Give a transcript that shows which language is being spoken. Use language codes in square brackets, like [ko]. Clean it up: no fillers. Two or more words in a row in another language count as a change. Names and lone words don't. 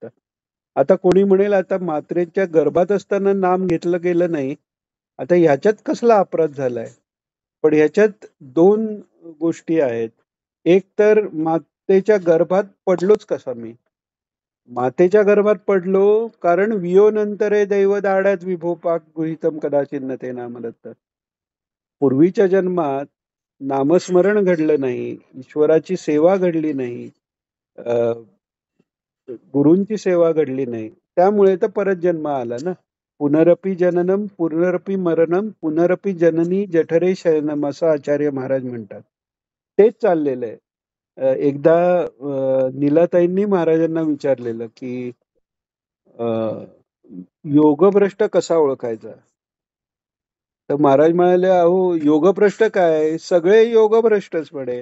[mr] आता कोणी म्हणेल आता मात्रेच्या गर्भात असताना नाम घेतलं गेलं नाही, आता ह्याच्यात कसला अपराध झालाय? पण ह्याच्यात दोन गोष्टी आहेत. एक तर मातेच्या गर्भात पडलोच कसा मी? मातेच्या गर्भात पडलो कारण [sa] वियोनंतरे दैव दाड्यात विभोपाक गृहीतम कदाचिन्न ते नाम दत्त. [mr] पूर्वीच्या जन्मात नामस्मरण घडलं नाही, ईश्वराची सेवा घडली नाही, गुरूंची सेवा घडली नाही, त्यामुळे तर परत जन्म आला ना. [sa] पुनरपी जननम पुनरपी मरणम पुनरपी जननी जठरे शयनम [mr] असं आचार्य महाराज म्हणतात. तेच चाललेलं आहे. एकदा नीलाताईंनी महाराजांना विचारलेलं की योगभ्रष्ट कसा ओळखायचा? तर महाराज म्हणाले, अहो योगभ्रष्ट काय, सगळे योगभ्रष्टच म्हणे.